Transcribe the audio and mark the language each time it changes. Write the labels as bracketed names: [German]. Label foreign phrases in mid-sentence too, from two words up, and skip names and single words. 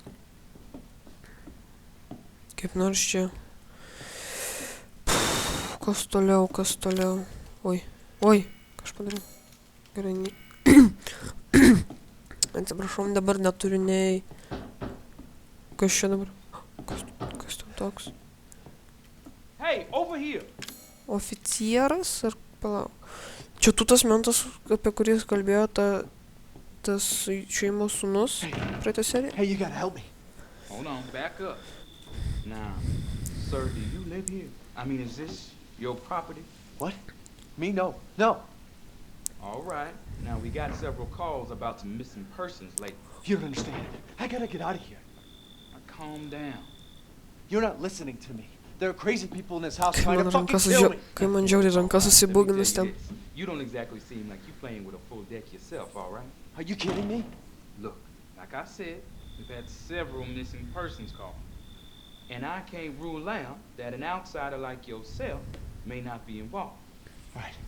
[Lithuanian] Kaip nors čia. Kas toliau, kas toliau. Oi, ką aš padariau. Gerai, atsiprašau, dabar neturiu nei... Kas čia dabar? Kas tam toks? [English] Hey, over here! [Lithuanian] Oficieras ar palauk? Čia tu tas mentas, apie kurį kalbėjo tas šeimos sūnus praeitą seriją? [English] Hey, you gotta help me. Hold on, back up. Now, sir, do you live here? I mean, is this your property? What? Me? No. No. All right. Now, we got several calls about some missing persons lately. You don't understand. I gotta get out of here. Now, calm down. You're not listening to me. There are crazy people in this house [Lithuanian] Kai [English] trying [Lithuanian] man [English] to fucking kill me. [Lithuanian] Kai man žiauriai rankas [English] Let me [Lithuanian] susibuginus [English] tell [Lithuanian] ten. [English] you this. You don't exactly seem like you playing with a full deck yourself, all right? Are you kidding me? Look, like I said, we've had several missing persons calls. And I can't rule out that an outsider like yourself may not be involved. All right.